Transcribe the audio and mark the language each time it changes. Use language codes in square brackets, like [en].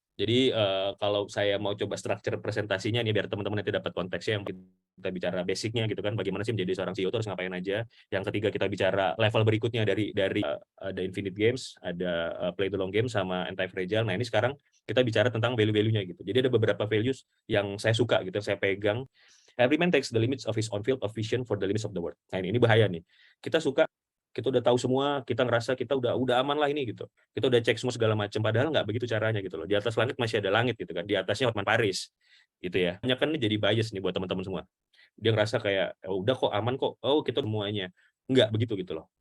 [id] Jadi kalau saya mau coba structure presentasinya nih biar teman-teman nanti dapat konteksnya, yang kita bicara basicnya gitu kan, bagaimana sih menjadi seorang CEO itu harus ngapain aja. Yang ketiga kita bicara level berikutnya dari ada Infinite Games, ada Play the Long Game sama Anti Fragile. Nah ini sekarang kita bicara tentang value-value-nya gitu. Jadi ada beberapa values yang saya suka gitu, saya pegang. [en] Every man takes the limits of his own field of vision for the limits of the world. [id] Nah ini bahaya nih. Kita suka, kita udah tahu semua, kita ngerasa kita udah aman lah ini gitu. Kita udah cek semua segala macam, padahal nggak begitu caranya gitu loh. Di atas langit masih ada langit gitu kan. Di atasnya Hotman Paris gitu ya. Banyak kan ini jadi bias nih buat teman-teman semua. Dia ngerasa kayak udah kok aman kok. Oh, kita semuanya. Nggak begitu gitu loh.